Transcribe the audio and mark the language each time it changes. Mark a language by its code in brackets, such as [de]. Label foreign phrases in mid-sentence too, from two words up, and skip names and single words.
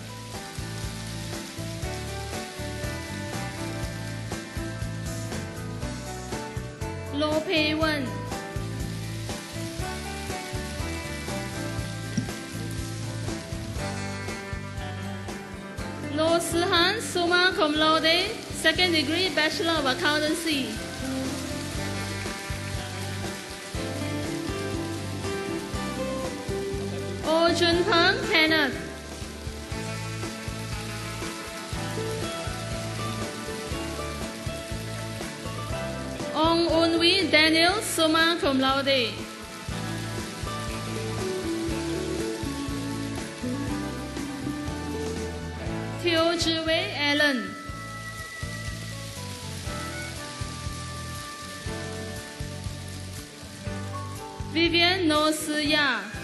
[en] Lo Pei Wen. Lo Sihan, [la] summa cum laude, [en] second degree Bachelor of Accountancy. Oh Jun Peng Kenneth. Ong Un Wee Daniel, [la] summa cum laude. [en] Teo Zhiwei Allen. Vivian No Si Ya.